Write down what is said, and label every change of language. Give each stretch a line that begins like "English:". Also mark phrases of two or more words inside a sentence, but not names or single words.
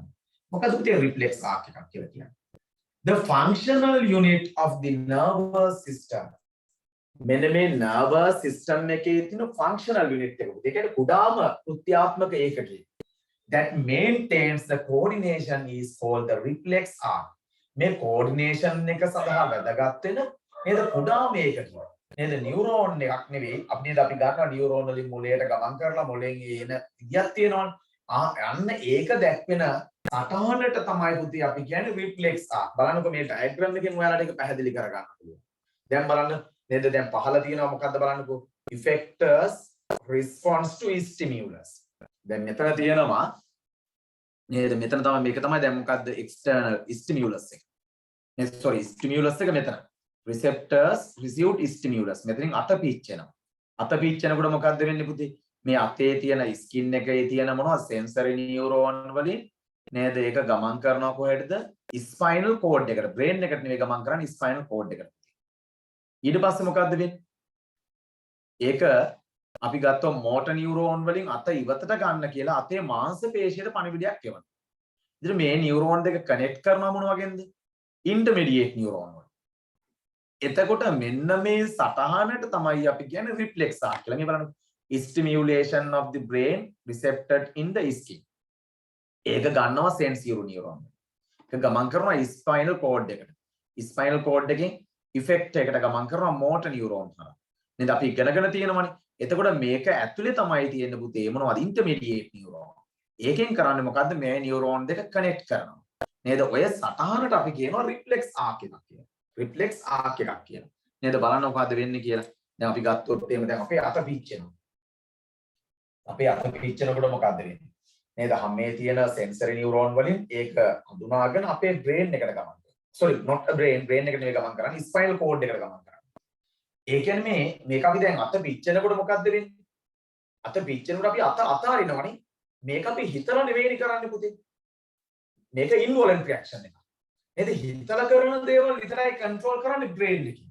Sinhala: මොකද පුතේ
English: reflex arc
Sinhala: එකක් කියලා කියන්නේ?
English: The functional unit of the nervous system.
Sinhala: මෙන්න මේ
English: nervous system
Sinhala: එකේ තියෙන
English: functional unit
Sinhala: එක. ඒ කියන්නේ කුඩාම කෘත්‍යාත්මක ඒකකය.
English: That maintains the coordination is called the reflex arc.
Sinhala: මේ coordination එක සඳහා වැදගත් වෙන නේද කුඩාම ඒකකය. නේද? නියුරෝන් එකක් නෙවෙයි. අපි ගන්නවා නියුරෝන් වලින් මොළයට ගමන් කරලා මොළෙන් එන ඉයක් තියෙනවනේ. අන්න ඒක දැක්වෙන සටහනට තමයි පුතේ අපි කියන්නේ
English: reflex arc.
Sinhala: බලන්නකො මේ diagram එකෙන් ඔයාලට ඒක පැහැදිලි කරගන්න පුළුවන්. දැන් බලන්න නේද? දැන් පහළ තියෙනවා මොකද්ද බලන්නකො?
English: Effectors response to stimulus.
Sinhala: දැන් මෙතන තියෙනවා නේද? මෙතන තමයි මේක තමයි දැන් මොකද්ද?
English: external stimulus
Sinhala: එක. නේද?
English: sorry stimulus
Sinhala: එක මෙතන.
English: Receptors received stimulus.
Sinhala: මෙතනින් අත පීච්චෙනවා. අත පීච්චෙනකොට මොකද්ද වෙන්නේ පුතේ? මේ අතේ තියෙන ස්කින් එකේ තියෙන මොනවද
English: sensory neuron
Sinhala: වලින් නේද? ඒක ගමන් කරනවා කොහෙටද?
English: spinal cord එකට.
Sinhala: brain එකට නෙවෙයි ගමන් කරන්නේ
English: spinal cord
Sinhala: එකට. ඊට පස්සේ මොකද්ද වෙන්නේ? ඒක අපි ගත්තොත්
English: motor neuron
Sinhala: වලින් අත ඉවතට ගන්න කියලා අතේ මාංශ පේශියට පණිවිඩයක් එවනවා. ඉතින් මේ neuron දෙක connect කරනවා මොන වගේද?
English: intermediate neuron වල.
Sinhala: එතකොට මෙන්න මේ සටහනට තමයි අපි කියන්නේ
English: reflex arc
Sinhala: කියලා. මේ බලන්න.
English: Stimulation of the brain recepted in the skin.
Sinhala: ඒක ගන්නවා
English: sensory neuron.
Sinhala: ඒක ගමන් කරනවා
English: spinal cord
Sinhala: එකට.
English: spinal cord
Sinhala: එකෙන් effect එකට ගමන් කරනවා
English: motor neuron
Sinhala: හරහා. නේද? අපි ඉගෙනගෙන තියෙනවනේ. එතකොට මේක ඇතුලේ තමයි තියෙන පුතේ මොනවද?
English: intermediate neuron.
Sinhala: ඒකෙන් කරන්නේ මොකද්ද? මේ neuron දෙක connect කරනවා. නේද? ඔය සටහනට අපි කියනවා
English: reflex arc
Sinhala: එකක් කියලා.
English: reflex arc
Sinhala: එකක් කියලා. නේද? බලන්න මොකද්ද වෙන්නේ කියලා. දැන් අපි ගත්තොත් එහෙම දැන් අපේ අත පිච්චෙනවා. අපේ අත පිච්චෙනකොට මොකද්ද වෙන්නේ? නේද? හැමේ තියෙන
English: sensory neuron
Sinhala: වලින් ඒක හඳුනාගෙන අපේ brain එකට ගමන් කරනවා.
English: sorry not a brain
Sinhala: එකට නෙවෙයි ගමන් කරන්නේ
English: spinal cord
Sinhala: එකට ගමන් කරනවා. ඒ කියන්නේ මේක අපි දැන් අත පිච්චෙනකොට මොකද්ද වෙන්නේ? අත පිච්චෙනකොට අපි අත අතාරිනවනේ. මේක අපි හිතලා නෙවෙයි කරන්නේ පුතේ. මේක
English: involuntary action
Sinhala: එකක්. නේද? හිතලා කරන දේවල් විතරයි control කරන්නේ brain එකකින්.